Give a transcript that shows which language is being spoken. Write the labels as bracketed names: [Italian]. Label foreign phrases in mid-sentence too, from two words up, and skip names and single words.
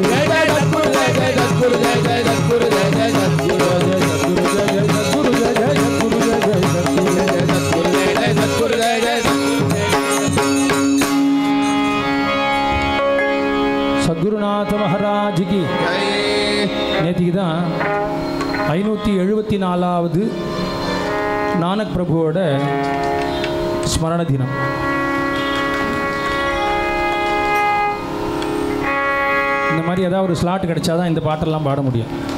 [Hindi] जय जय सद्गुरु जय जय सद्गुरु जय जय सद्गुरु जय जय सद्गुरु सद्गुरु जय जय सद्गुरु जय जय सद्गुरु जय जय सद्गुरु सद्गुरु जय जय सद्गुरु जय जय सद्गुरुनाथ महाराज की [Tamil] நேற்றுக்கு தான் 574வது நானக் பிரபுவோட ஸ்மரண தினம். இந்த மாதிரி ஏதாவது ஒரு ஸ்லாட் கிடைச்சாதான் இந்த பாட்டெல்லாம் பாட முடியும்.